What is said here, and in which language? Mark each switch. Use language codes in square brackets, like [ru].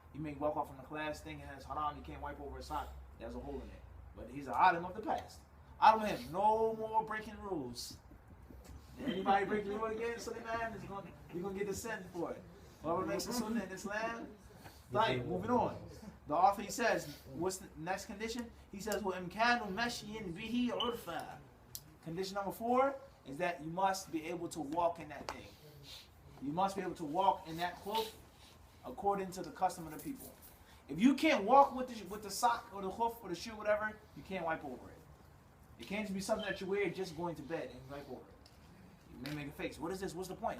[en] You may walk off from the class thinking it's haram, you can't wipe over a sock that has a hole in it. But he's an alim of the past. Out of him. No more breaking rules. Anybody break the rule again, Suleiman, you're going to get the sentence for it. Whoever makes a sunnah in this land. Right, moving on. The author, he says, what's the next condition? He says, [ar] وَإِمْكَانُ مَشْيٍ بِهِ عُرْفًا. [en] Condition number 4 is that you must be able to walk in that thing. You must be able to walk in that cloth according to the custom of the people. If you can't walk with the sock or the hoof or the shoe, whatever, you can't wipe over it. It can't just be something that you wear just going to bed and wipe over it. You may make a face. What is this? What's the point?